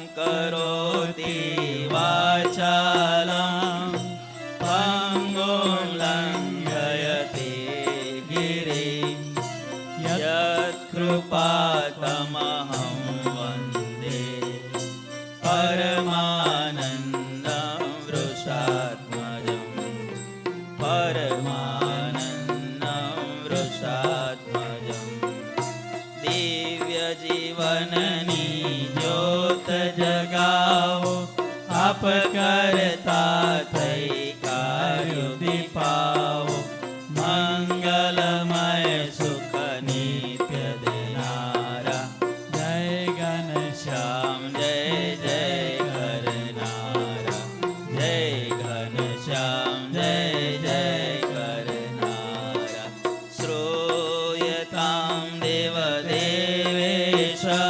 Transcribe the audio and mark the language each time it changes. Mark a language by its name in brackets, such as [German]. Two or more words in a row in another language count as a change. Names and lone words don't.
[Sanskrit] करोति वाचालं पङ्गुं लङ्घयते गिरिं यत्कृपातमहं वन्दे परमानन्दं वृषात्मजं परमानन्दं वृषात्मजं [Gujarati] દિવ્યજીવનની જ્યોત જગાવો આપ કરતા થઈ કાર્યો દીપાવો મંગલમય સુખ નિત્ય દેનારા જય ઘનશ્યામ જય જય કરનારા જય ઘનશ્યામ જય જય કરનારા [Sanskrit] શ્રૂયતામ દેવ દેવેશ